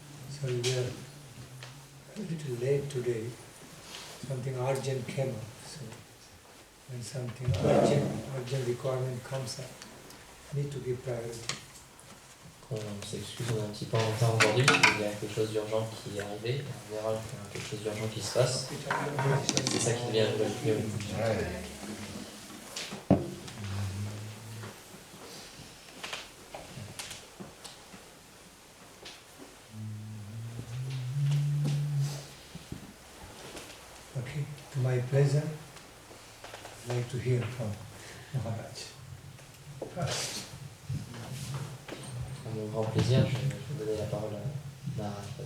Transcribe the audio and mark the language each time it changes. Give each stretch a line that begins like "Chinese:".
English: So we were a little late today. Something urgent came up. So when something urgent requirement comes up, need to give priority.
French: On s'excuse, on est un petit peu en retard aujourd'hui, il y a quelque chose d'urgent qui est arrivé, on verra qu'il y a quelque chose d'urgent qui se passe. C'est ça qui devient la nouvelle priorité.
English: Okay, to my pleasure, I'd like to hear from Maharaj first.
French: À mon grand plaisir, je vais donner la parole à Maharaj.